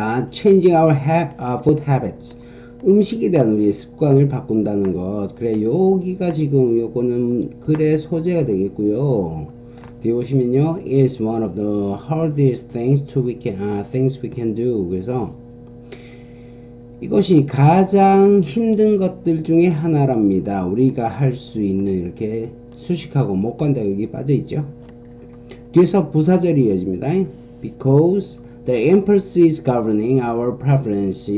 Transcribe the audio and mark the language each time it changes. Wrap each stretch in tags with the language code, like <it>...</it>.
<en>changing our food habits.</en> <ko>음식에 대한 우리의 습관을 바꾼다는 것. 그래, 여기가 지금 요거는 글의 소재가 되겠고요. 뒤에 보시면요,</ko> <en>is one of the hardest things things we can do.</en> <ko>그래서 이것이 가장 힘든 것들 중에 하나랍니다. 우리가 할 수 있는, 이렇게 수식하고 못 간다 여기 빠져 있죠. 뒤에서 부사절이 이어집니다.</ko> <en>Because the impulse is governing our preference.</en>